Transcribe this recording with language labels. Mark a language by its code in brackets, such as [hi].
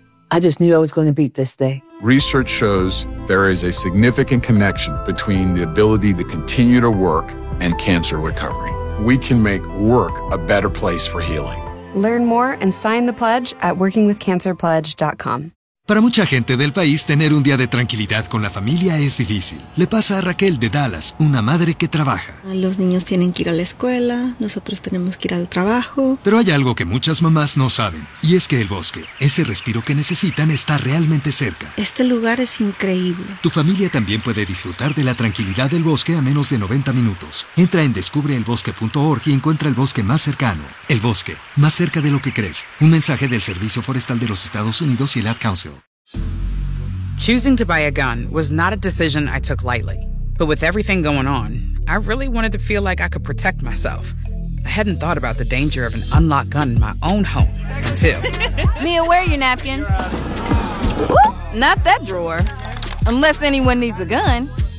[en] I just knew I was going to beat this day. Research shows there is a significant connection between the ability to continue to work and cancer recovery. We can make work a better place for healing. Learn more and sign the pledge at workingwithcancerpledge.com. [es] Para mucha gente del país, tener un día de tranquilidad con la familia es difícil. Le pasa a Raquel de Dallas, una madre que trabaja. Los niños tienen que ir a la escuela, nosotros tenemos que ir al trabajo. Pero hay algo que muchas mamás no saben, y es que el bosque, ese respiro que necesitan, está realmente cerca. Este lugar es increíble. Tu familia también puede disfrutar de la tranquilidad del bosque a menos de 90 minutos. Entra en descubreelbosque.org y encuentra el bosque más cercano. El bosque, más cerca de lo que crees. Un mensaje del Servicio Forestal de los Estados Unidos y el Ad Council. [en] Choosing to buy a gun was not a decision I took lightly. But with everything going on, I really wanted to feel like I could protect myself. I hadn't thought about the danger of an unlocked gun in my own home, too. Mia, where are your napkins? Ooh, not that drawer. Unless anyone needs a gun.